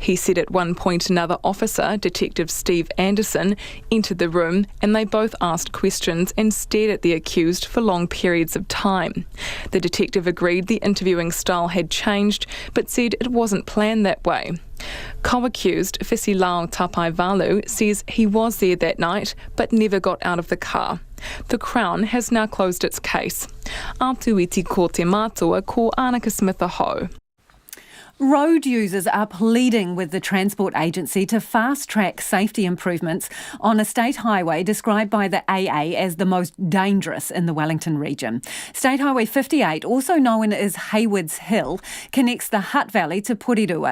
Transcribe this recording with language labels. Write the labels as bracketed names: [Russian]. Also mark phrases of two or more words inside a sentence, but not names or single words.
[English] He said at one point another officer, Detective Steve Anderson, entered the room and they both asked questions and stared at the accused for long periods of time. The detective agreed the interviewing style had changed, but said it wasn't planned that way. Co-accused Fesilao Tapaivalu says he was there that night but never got out of the car. The Crown has now closed its case. [Māori] Atuiti ko te mātua ko Annika Smith-Aho. [English] Road users are pleading with the Transport Agency to fast-track safety improvements on a state highway described by the AA as the most dangerous in the Wellington region. State Highway 58, also known as Haywards Hill, connects the Hutt Valley to Porirua.